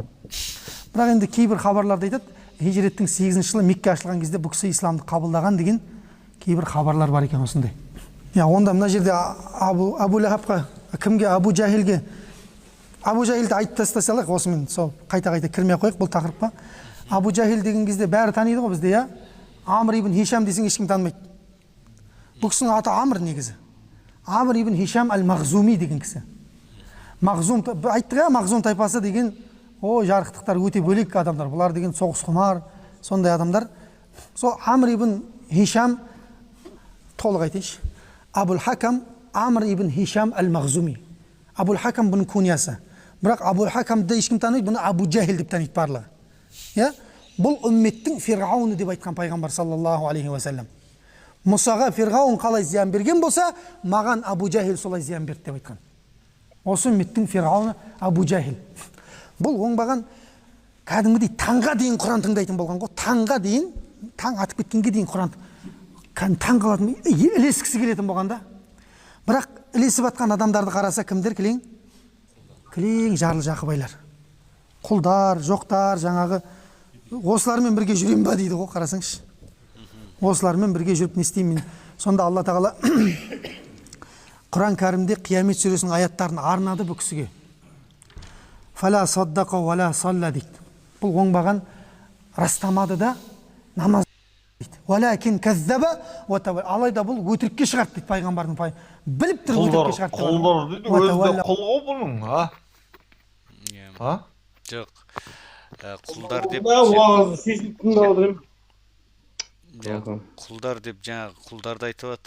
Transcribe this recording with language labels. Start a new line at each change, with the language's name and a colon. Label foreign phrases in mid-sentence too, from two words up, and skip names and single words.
Kazakh: Бірақ енді кейбір хабарларда айтады, хижреттің 8-ші жылы Мекке ашылған кезде бұл кісі исламды қабылдаған деген кейбір хабарлар бар екен осындай. Онда мына жерде Абу Лахабқа, кімге? Абу Жахилге. Абу Жахилді айтып тастай салайық, осымен сол қайта кірмей қойық бұл тақырыпқа. Абу Жахил деген кезде бәрі таниды ғой бізде, я? Амр ибн Хишам десең ешкім танымайды. Бұл кісінің аты Амр негізі. Амр ибн Хишам әл-Мағзуми деген кісі. Мағзум, айттық я, Мағзум тайпасы деген, жарықтықтар өте бөлек адамдар. Бұлар деген соғыс құмар, сондай адамдар. Сол Амр ибн Хишам, толық айтайыншы. Абул Хакам, Амр ибн Хишам әл-Мағзуми. Абул Хакам бұның күниясы. Бірақ Абул Хакамды ешкім таниды, бұны Абу Жахил деп таниды барлығы. Бұл үмметтің Фирғауны деп айтқан пайғамбар
Arabic: صلى الله عليه وسلم.
Kazakh: Мұсаға Фирғаун қалай зиян берген болса, маған Абу Жахил солай зиян берді деп айтқан. Осы үмметтің Фирғауны Абу Жахил. Бұл оңбаған кәдімгідей таңға дейін Құран тыңдайтын болған ғой. Таңға дейін, таң атып кеткенге дейін Құран таң қалатын, ілескісі келетін болғанда. Бірақ ілесіп атқан адамдарды қараса кімдер кілең? Кілең жарлы жақыбайлар. Құлдар, жоқтар, жаңағы осылармен бірге жүрем ба дейді ғой, қарасаңшы. Осылармен бірге жүріп не істеймін? Сонда Алла Тағала Құран кәрімде Қиямет сүресінің аяттарын арнады бұл кісіге.
Arabic: فلا صدق ولا صلى дейді.
Kazakh: Бұл оңбаған растамады да намаз дейді.
Arabic: ولكن كذب وتولى.
Kazakh: Алайда бұл өтірікке шығарды дейді пайғамбардың біліп тұр өтірікке шығарды. Құлдар дейді, өзі құл ғой бұның, Жоқ. Құлдар деп құлдар деп жаңағы құлдарды айтып жатыр.